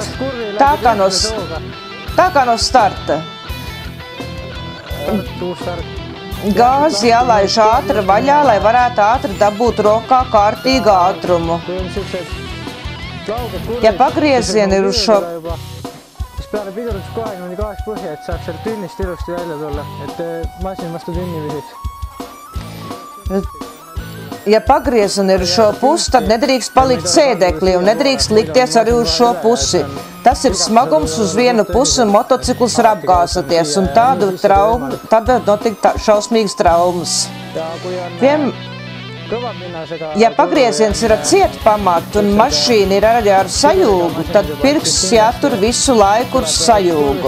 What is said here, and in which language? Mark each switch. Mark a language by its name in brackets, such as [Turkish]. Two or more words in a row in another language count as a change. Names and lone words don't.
[Latvian] Tā kā no starta. Gāzi jālaiž ātri vaļā, lai varētu ātri dabūt rokā kārtīgu ātrumu. Ja pagriezieni ir uz šo... [Estonian] Peale pidurduskohagi niimoodi gaas põhja, et saaks seal tünnist ilusti välja tulla, et masin vastu tünni visiks. [Latvian] Ja pagriezieni ir uz šo pusi, tad nedrīkst palikt sēdeklī un nedrīkst likties arī uz šo pusi. Tas ir smagums uz vienu pusi un motocikls var apgāzoties, un tad notiek šausmīgas traumas. Ja pagrieziens ir ar cietu pamatu un mašīna ir arī ar sajūgu, tad pirksts jātur visu laiku uz sajūgu.